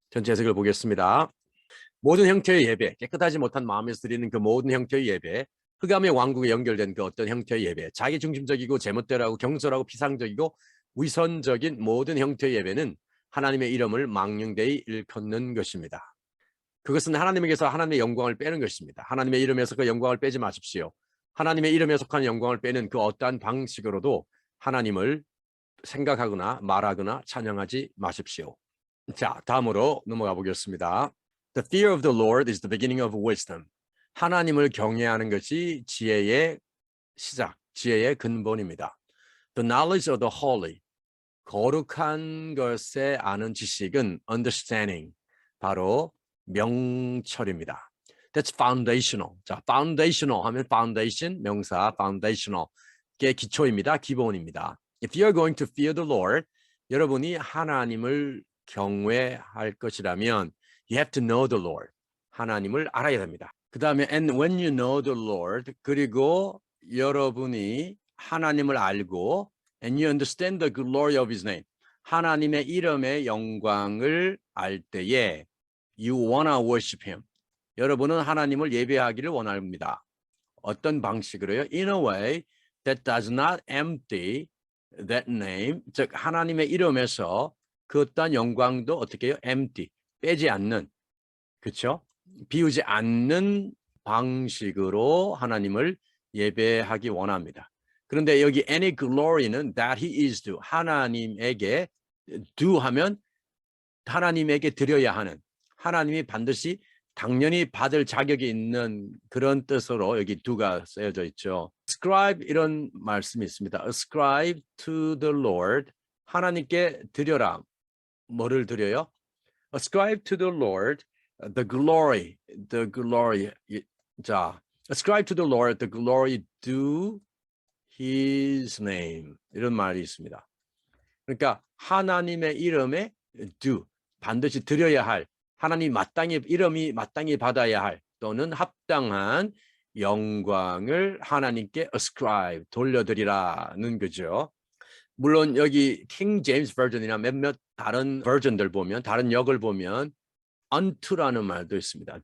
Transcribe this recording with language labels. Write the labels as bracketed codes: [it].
[ko] 전체 해석을 보겠습니다. 모든 형태의 예배, 깨끗하지 못한 마음에서 드리는 그 모든 형태의 예배, 흑암의 왕국에 연결된 그 어떤 형태의 예배, 자기중심적이고 제멋대로하고 경솔하고 피상적이고 위선적인 모든 형태의 예배는 하나님의 이름을 망령되이 일컫는 것입니다. 그것은 하나님에게서 하나님의 영광을 빼는 것입니다. 하나님의 이름에서 그 영광을 빼지 마십시오. 하나님의 이름에 속한 영광을 빼는 그 어떠한 방식으로도 하나님을 생각하거나 말하거나 찬양하지 마십시오. 자, 다음으로 넘어가 보겠습니다. [en] The fear of the Lord is the beginning of wisdom. [ko] 하나님을 경외하는 것이 지혜의 시작, 지혜의 근본입니다. [en] The knowledge of the holy. [ko] 거룩한 것에 아는 지식은 understanding, 바로 명철입니다. [en] That's foundational. [ko] 자, foundational 하면 foundation, 명사, foundational의 기초입니다. 기본입니다. [en] If you are going to fear the Lord, [ko] 여러분이 하나님을 경외할 것이라면 [en] you have to know the Lord. [ko] 하나님을 알아야 됩니다. 그 다음에 [en] and when you know the Lord, [ko] 그리고 여러분이 하나님을 알고 [en] and you understand the glory of his name. [ko] 하나님의 이름의 영광을 알 때에 [en] you wanna worship him. [ko] 여러분은 하나님을 예배하기를 원합니다. 어떤 방식으로요? [en] In a way that does not empty that name. [ko] 즉 하나님의 이름에서 그 어떤 영광도 어떻게 해요? empty. 빼지 않는. 그렇죠? 비우지 않는 방식으로 하나님을 예배하기 원합니다. 그런데 여기 any glory는 [en] that he is due. [ko] 하나님에게 due 하면 하나님에게 드려야 하는, 하나님이 반드시 당연히 받을 자격이 있는 그런 뜻으로 여기 due가 쓰여져 있죠. ascribe 이런 말씀이 있습니다. [en] ascribe to the Lord. [ko] 하나님께 드려라. 뭐를 드려요? [en] ascribe to the Lord the glory. [ko] 자, [en] ascribe to the Lord the glory due his name. [ko] 이런 말이 있습니다. 그러니까 하나님의 이름에 due, 반드시 드려야 할, 하나님 이름이 마땅히 받아야 할 또는 합당한 영광을 하나님께 ascribe, 돌려드리라는 거죠. 물론 여기 킹 제임스 버전이나 몇몇 다른 버전들 보면, 다른 역을 보면 unto라는 말도 있습니다.